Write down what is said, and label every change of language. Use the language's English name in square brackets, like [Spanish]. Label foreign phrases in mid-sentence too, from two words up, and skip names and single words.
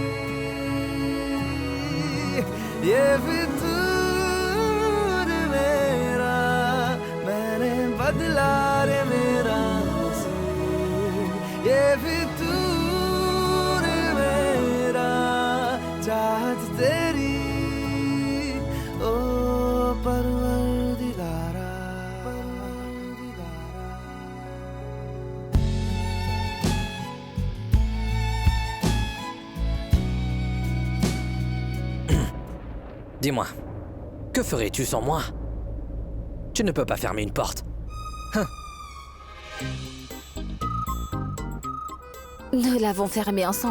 [Hindi] ये फितूर मेरा मैंने बदला रे मेरा नसीब ये फितूर मेरा चाहत तेरी ओ परवरदिगारा परवरदिगारा [French] Dis-moi, que ferais-tu sans moi? Tu ne peux pas fermer une porte. Nous l'avons fermé ensemble.